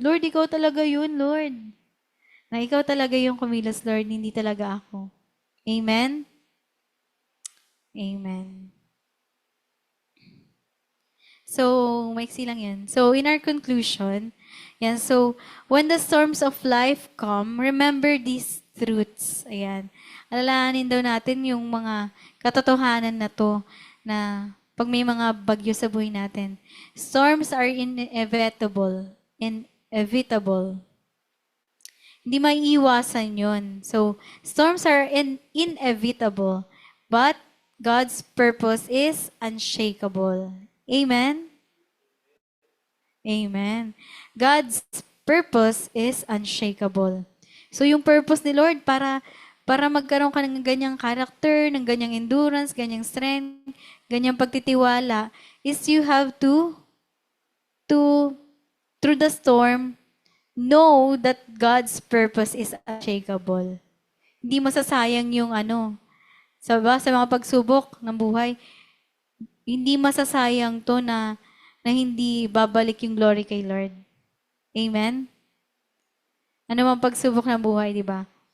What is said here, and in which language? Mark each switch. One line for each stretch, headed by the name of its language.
Filipino: Lord, ikaw talaga yun, Lord. Na ikaw talaga yung kumilos, Lord, hindi talaga ako. Amen? Amen. So, maiksi lang yan.
English: So, in our conclusion, so, when the storms of life come, remember these truths.
Filipino: Ayan. Alalahanin daw natin yung mga katotohanan na to, na pag may mga bagyo sa buhay natin.
English: Storms are inevitable. Inevitable.
Filipino: Hindi maiiwasan yun.
English: So, storms are inevitable. But, God's purpose is unshakable. Amen? Amen. God's purpose is unshakable.
Filipino: So, yung purpose ni Lord para magkaroon ka ng ganyang character, ng ganyang endurance, ganyang strength, ganyang pagtitiwala,
English: is you have to through the storm, know that God's purpose is unshakable.
Filipino: Hindi masasayang yung sa mga pagsubok ng buhay, hindi masasayang to na na hindi babalik yung glory kay Lord. Amen? Ano mang pagsubok ng buhay, di ba?